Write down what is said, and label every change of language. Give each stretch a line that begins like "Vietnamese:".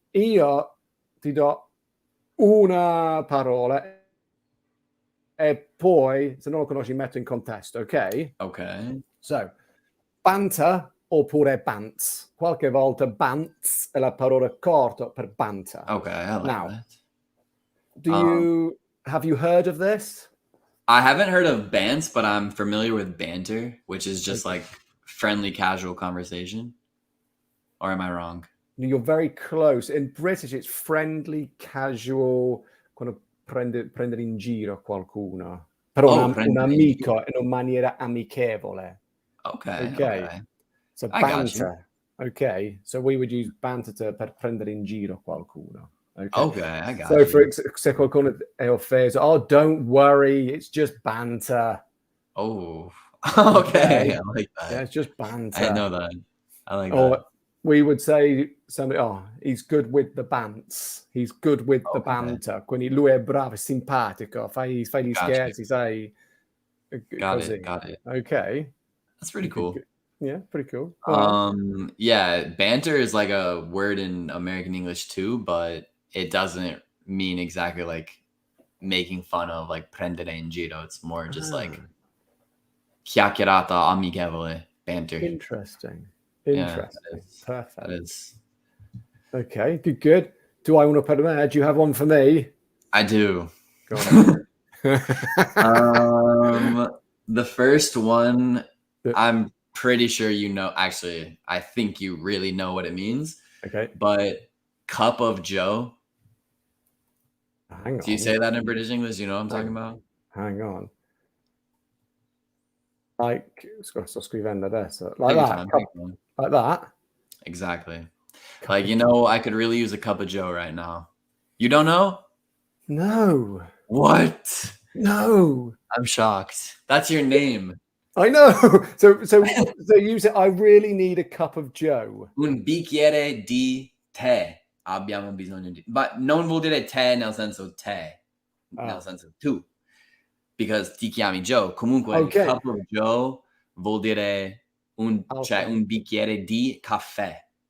Italian: Io ti do una parola e poi, se non lo conosci, metto in contesto, ok? Ok.
English: So, banter oppure bants.
Italian: Qualche volta bants è la parola corta per banter.
English: Okay, I like that. Have you heard of this? I haven't heard of bants, but I'm familiar with banter, which is just like friendly, casual conversation. Or am I wrong? You're very close. In British, it's friendly, casual,
Italian: quando prendere in giro qualcuno. Però un amico in una maniera amichevole.
English: Okay. So banter. Okay. So we would use banter
Italian: per prendere in giro qualcuno.
English: Okay, I got you.
Italian: Se qualcuno è offeso,
English: oh, don't worry, it's just banter. Oh, okay. I like that. Yeah, it's just banter. I know that. I like that. We would say somebody, oh, he's good with the bants. He's good with the banter.
Italian: Quindi lui è bravo, è simpatico, fai gli scherzi, sai.
English: Got it. Okay. That's pretty cool. Yeah, pretty cool. Yeah, banter is like a word in American English too, but it doesn't mean exactly like making fun of, like
Italian: prendere in giro.
English: It's more just like
Italian: chiacchierata amichevole,
English: banter. Interesting. Yeah, Perfect. That is. Okay, good. Do I want to put them there? Do you have one for me? I do. Go on. The first one, I'm pretty sure you know. Actually, I think you really know what it means. Okay. But cup of Joe. Hang on. Do you say that in British English? You know what I'm talking about? Hang on.
Italian: Like, sto scrivendo adesso.
English: Like that? Like that? Exactly. Like, you know, I could really use a cup of Joe right now. You don't know? No. What? No. I'm shocked. That's your name. I know. So you say, I really need a cup of Joe.
Italian: Un bicchiere di tè. Abbiamo bisogno di... Ma non vuol dire tè nel senso tè. Nel senso tu. Because ti chiami Joe. Comunque, cup of Joe vuol dire un bicchiere di caffè.